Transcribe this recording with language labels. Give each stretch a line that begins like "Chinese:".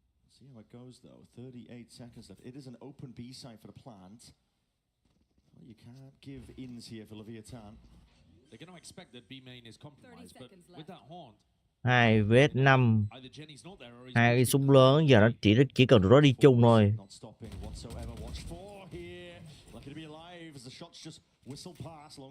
English: See how it goes, though. 38 seconds left. It is an open B site for the plant. Well, you can't give ins here for Leviathan. They're going to expect that B main is compromised, but with that haunt, 2vs5, either Jenny's not there or he's
Vietnamese: hai cái súng lớn giờ nó chỉ cần tụi nó đi chung thôi.
English: Not stopping whatsoever. Watch for here. Lucky to be alive as the shots just whistle past.